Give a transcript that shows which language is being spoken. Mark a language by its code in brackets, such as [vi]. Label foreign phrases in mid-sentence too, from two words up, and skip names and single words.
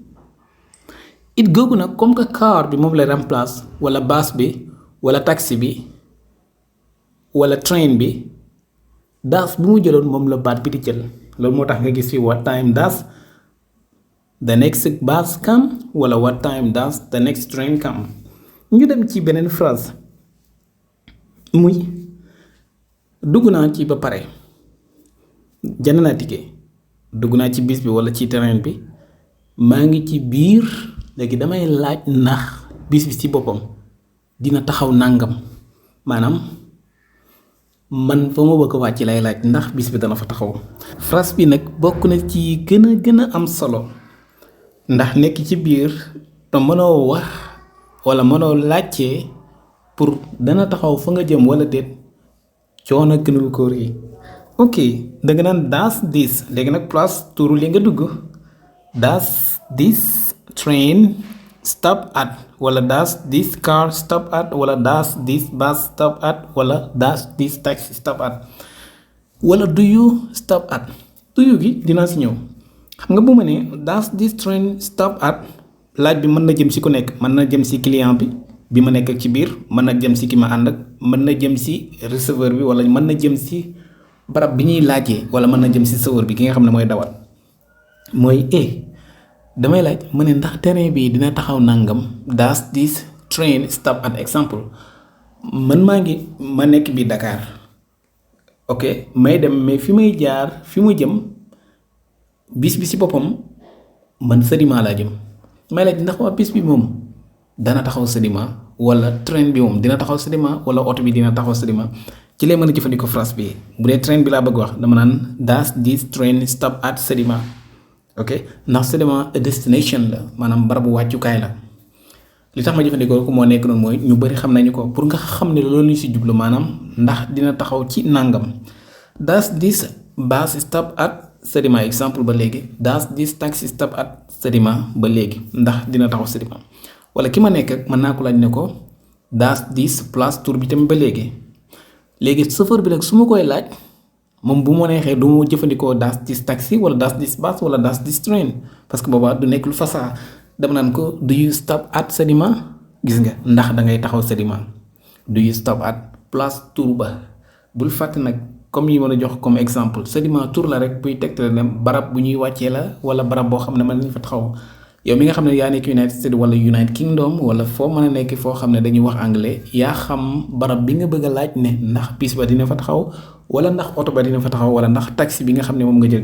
[wo] it googu nag comme que car bi moom lay remplace wala bus bi wala taxi bi wala train bi does bu mu jëloon moom la baat bi di jël loolu moo tax nga gis fi [en] what time does the next bus come [wo] wala [en] what time does the next train come [wo] ñu dem ci beneen phrase muy dugg naa ci ba pare jënd naa ticket dugg naa ci bis bi wala ci train bi maa ngi ci biir léegi damay laaj ndax bis bi ci boppam dina taxaw nàngam maanaam man fa ma bëgg a wàcc lay laaj ndax bis bi dana fa taxaw phrase bi nag bokk na ci gën a am solo ndax nekk ci biir te mënoo wax wala mënoo laajte pour dana taxaw fa nga jëm wala déet coono gënul ko rëy ok danga naan [en] does this [wo] léegi nag place turu li nga dugg [en] does this train stop at [wo] wala [en] does this car stop at [wo] wala [en] does this bus stop at [wo] wala does [en] this taxi stop at [wo] wala [en] do you stop at do you [wo] gi dinaa si ñëw xam nga bu ma ne [en] does this train stop at [wo] laaj bi mën na jëm si ku nekk mën na jëm si client bi ma nekk ak ci biir mën na jëm si ki ma ànd ak mën na jëm si receveur bi wala mën na jëm si barab bi ñuy laajee wala mën na jëm si chauffeur bi ki nga xam ne mooy dawal mooy damay laaj ma ne ndax terrain bi dina taxaw nangam [en] does this train stop at [wo] exemple man ma nekk bi Dakar ok may dem mais fi may jaar fi ma jëm bis bi si boppam man Sedima laa jëm may laaj ndax waa bis bi moom dana taxaw Sedima wala train bi moom dina taxaw Sedima wala oto bi dina taxaw Sedima ci lay mën a jëfandikoo phrase bi bu dee train bi laa bëgg wax dama naan [en] does this train stop at [wo] Sedima ok ndax Sedima a destination la maanaam barabu wàccukaay la li tax ma jëfandikoo ko moo nekk noonu mooy ñu bari xam nañu ko pour nga xam ne loolu ñu si jublu maanaam ndax dina taxaw ci nàngam [en] does this bus stop at [wo] Sedima exemple ba léegi [en] does this taxi stop at [wo] Sedima ba léegi ndax dina taxaw Sedima wala ki ma nekk ak mën naa ko laaj ne ko [en] does this place [wo] tour bi tamit ba léegi chauffeur bi nag su ma koy laaj moom bu ma neexee du ma jëfandikoo [en] does this taxi [wo] wala [en] does this [wo] bus wala [en] does this train [wo] parce que boobaa du nekk lu fasaa dama naan ko [en] do you stop at [wo] Sedima gis nga ndax da ngay taxaw Sedima [en] do you stop at [wo] place tour ba bul fàtte nag comme yi mën a jox comme exemple Sedima tour la rek buy tegtale ne barab bu ñuy wàccee la wala barab boo xam ne mën nañu fa taxaw yow mi nga xam ne yaa nekk United States wala United Kingdom wala foo mën a nekk foo xam ne dañuy wax anglais yaa xam barab bi nga bëgg a laaj ne ndax bis ba dina fa taxaw wala ndax oto ba dina fa taxaw wala ndax taxi bi nga xam ne moom nga jël